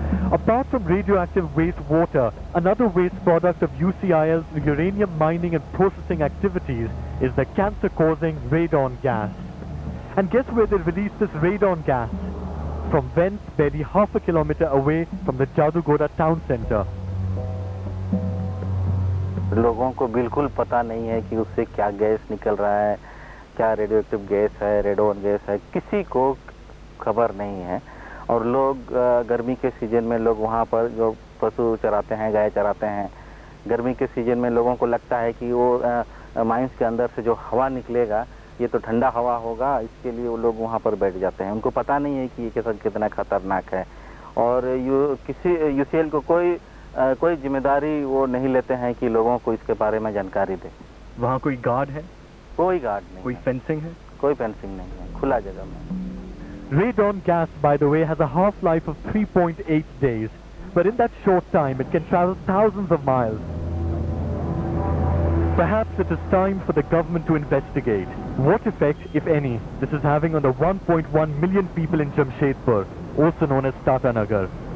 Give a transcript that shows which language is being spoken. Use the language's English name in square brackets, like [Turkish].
[English] Apart from radioactive waste water, another waste product of UCIL's uranium mining and processing activities is the cancer-causing radon gas. And guess where they release this radon gas? From vents barely half a kilometer away from the Jadugoda town center. [Hindi] लोगों को बिल्कुल पता नहीं है कि उससे क्या gas निकल रहा है, क्या रेडियोएक्टिव गैस है, रेडोन गैस है, किसी को खबर नहीं है। और लोग गर्मी के सीजन में लोग वहाँ पर जो पशु चराते हैं, गाय चराते हैं, गर्मी के सीजन में लोगों को लगता है कि वो माइंस के अंदर से जो हवा निकलेगा ये तो ठंडा हवा होगा, इसके लिए वो लोग वहाँ पर बैठ जाते हैं। उनको पता नहीं है कि ये कितना खतरनाक है, और किसी यूसीएल को कोई जिम्मेदारी वो नहीं लेते हैं कि लोगों को इसके बारे में जानकारी दे। वहाँ कोई गार्ड है? कोई गार्ड नहीं। कोई फेंसिंग है? कोई फेंसिंग नहीं है, खुला जगह में। [English] Radon gas, by the way, has a half-life of 3.8 days, but in that short time it can travel thousands of miles. Perhaps it is time for the government to investigate what effect, if any, this is having on the 1.1 million people in Jamshedpur, also known as Tata Nagar.